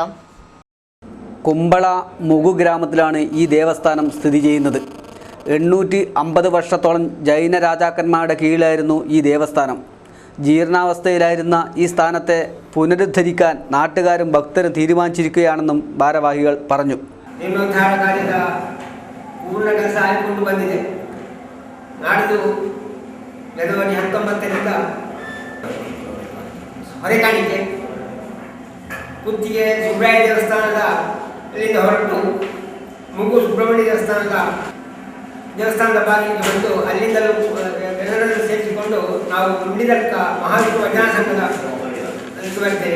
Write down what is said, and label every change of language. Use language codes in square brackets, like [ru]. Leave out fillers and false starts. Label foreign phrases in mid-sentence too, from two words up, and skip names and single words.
[ml] കുമ്പള മുഗു ഗ്രാമത്തിലാണ് ഈ ദേവസ്ഥാനം സ്ഥിതി ചെയ്യുന്നത്. 850 വർഷത്തോളം ജൈന രാജാക്കന്മാരുടെ കീഴിലായിരുന്നു ഈ ദേവസ്ഥാനം. ജീർണാവസ്ഥയിലായിരുന്ന ഈ സ്ഥാനത്തെ പുനരുദ്ധരിക്കാൻ നാട്ടുകാരും ഭക്തരും തീരുമാനിച്ചിരിക്കുകയാണെന്നും ഭാരവാഹികൾ പറഞ്ഞു. [kn] ನಿಮ್ನೋದ್ಧಾರ ಕಾರ್ಯದ ಪೂರ್ಣ ಕೆಲಸ ಆಗಿಕೊಂಡು ಬಂದಿದೆ. ನಾಡಿದ್ದು ಜನವರಿ 19ರಿಂದ ಹೊರೆಕಾಣಿಕೆ ಕುತ್ತಿಗೆ ಸುಬ್ರಾಯ ದೇವಸ್ಥಾನದ ಇಲ್ಲಿಂದ ಹೊರಟು ಮುಗು ಸುಬ್ರಹ್ಮಣ್ಯ ದೇವಸ್ಥಾನದ ಬಾಗಿಲಿಗೆ ಬಂದು ಅಲ್ಲಿಂದಲೂ ಎಲ್ಲರನ್ನು ಸೇರಿಸಿಕೊಂಡು ನಾವು ಉಂಡಿದರ್ಕ ಮಹಾವಿಷ್ಣು ಭಜನಾ ಸಂಘದ ಬರ್ತೇವೆ.